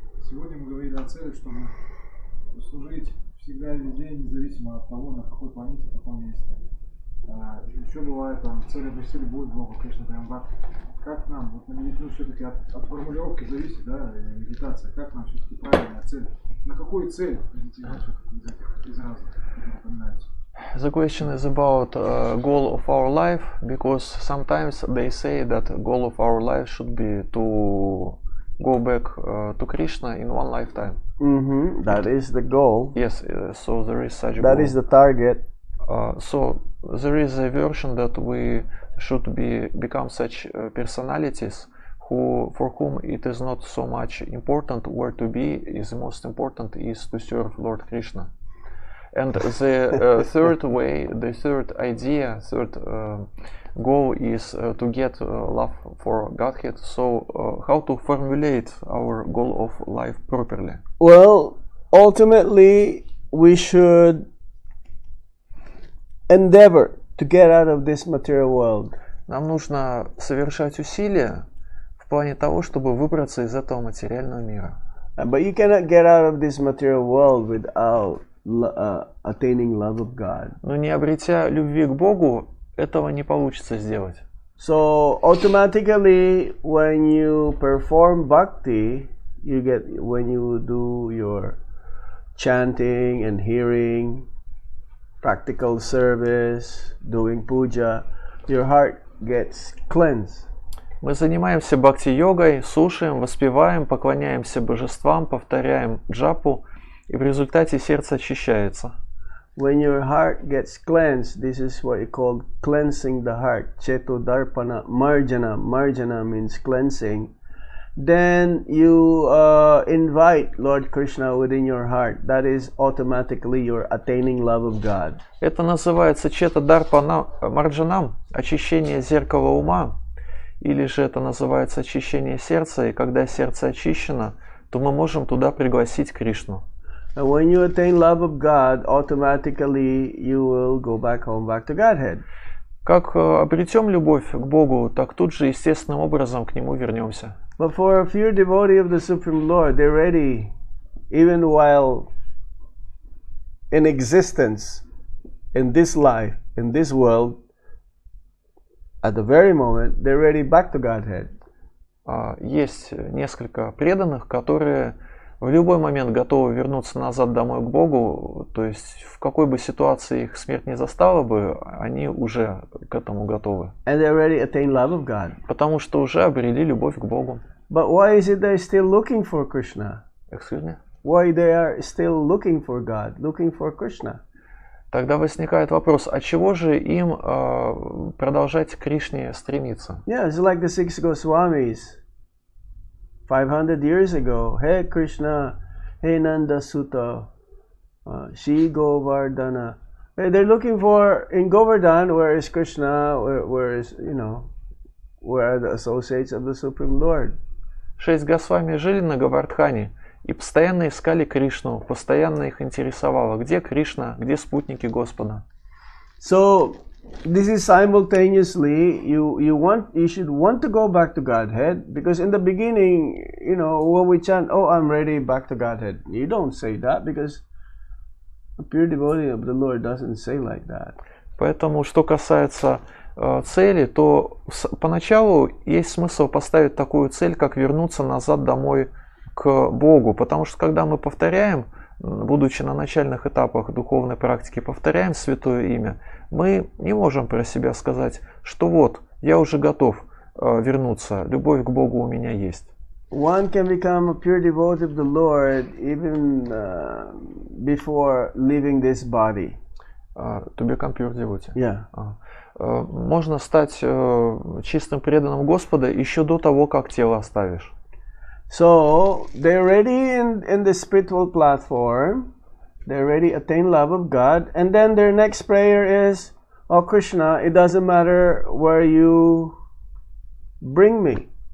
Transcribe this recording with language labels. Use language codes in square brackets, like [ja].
[ru] Сегодня мы говорили о цели, чтобы служить всегда и везде, независимо от того, на какой планете, в каком месте. Еще бывает там цель прийти будет Богу, Кришна Прямбхак. Как нам, вот ну, все-таки от формулировки зависит, да, медитация, как нам все-таки правильная цель, на какую цель медитировать из разных, которые упоминаются. [en] The question is about goal of our life, because sometimes they say that goal of our life should be to go back to Krishna in one lifetime. That is the goal. Yes, so there is such a That goal. is the target. So there is a version that we should become such personalities for whom it is not so much important where to be, is the most important is to serve Lord Krishna. And the third way, the third idea, third goal is to get love for Godhead. So how to formulate our goal of life properly? Well, ultimately, we should endeavor to get out of this material world. [ru] Нам нужно совершать усилия в плане того, чтобы выбраться из этого материального мира. [en] But you cannot get out of this material world without attaining love of God. [ru] Но не обретя любви к Богу, этого не получится сделать. [en] So automatically, when you perform bhakti, when you do your chanting and hearing, practical service, doing puja, your heart gets cleansed. [ru] Мы занимаемся бхакти-йогой, слушаем, воспеваем, поклоняемся божествам, повторяем джапу, и в результате сердце очищается. [en] When your heart gets cleansed, this is what you call cleansing the heart. [sa] Cheto darpana marjana. [en] Marjana means cleansing. Then you invite Lord Krishna within your heart. That is automatically you're attaining love of God. [ru] Это называется чета дарпана марджанам, очищение зеркала ума, или же это называется очищение сердца, и когда сердце очищено, то мы можем туда пригласить Кришну. [en] And when you attain love of God, automatically you will go back home, back to Godhead. [ru] Как обретем любовь к Богу, так тут же естественным образом к Нему вернемся. [en] But for a pure devotee of the Supreme Lord, they're ready, even while in existence, in this life, in this world, at the very moment, they're ready back to Godhead. [ru] Есть несколько преданных, которые в любой момент готовы вернуться назад домой к Богу, то есть в какой бы ситуации их смерть не застала бы, они уже к этому готовы. [en] And they're ready to attain love of God. [ru] Потому что уже обрели любовь к Богу. [en] But why is it they're still looking for Krishna? Excuse me? Why they are still looking for God, looking for Krishna? [ru] Тогда возникает вопрос, а чего же им продолжать к Кришне стремиться? [en] Yeah, it's like the six Goswamis 500 years ago. Hey Krishna, hey Nanda Sutta, Shri Govardhana. Hey, they're looking for, in Govardhan, where is Krishna, where is, where are the associates of the Supreme Lord? [ru] 6 Госвами жили на Говардхане и постоянно искали Кришну, постоянно их интересовало, где Кришна, где спутники Господа. [en] So this is simultaneously you should want to go back to Godhead, because in the beginning, when we chant, oh, I'm ready back to Godhead, you don't say that, because a pure devotee of the Lord doesn't say like that. [ru] Поэтому, что касается цели, то поначалу есть смысл поставить такую цель, как вернуться назад домой к Богу, потому что когда мы повторяем, будучи на начальных этапах духовной практики, повторяем святое имя, мы не можем про себя сказать, что вот, я уже готов вернуться, любовь к Богу у меня есть. [en] One can become a pure devotee of the Lord even before leaving this body. To become pure devotee. Yeah. [ru] Можно стать чистым преданным Господа еще до того, как тело оставишь. [en] So they're ready in the spiritual platform. They're ready to attain love of God, and then their next prayer is, "Oh Krishna, it doesn't matter where you bring me."